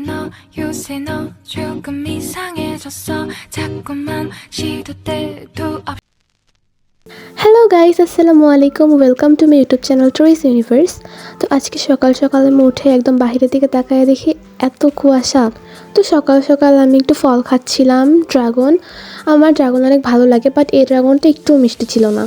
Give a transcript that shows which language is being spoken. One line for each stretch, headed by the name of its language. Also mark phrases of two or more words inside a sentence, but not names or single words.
Korean: 요새 너 조금 이상해졌어 자꾸만 시도 때도 없이
English: hello guys,
Arabic: السلام عليكم.
English: welcome to my YouTube channel
Bangla: ট্রয়েস ইউনিভার্স। তো আজকে সকাল সকাল আমি উঠে একদম বাইরের দিকে তাকায় দেখি এত কুয়াশা। তো সকাল সকাল আমি একটু ফল খাচ্ছিলাম, ড্রাগন। আমার ড্রাগন অনেক ভালো লাগে, বাট এই ড্রাগনটা একটু মিষ্টি ছিল না।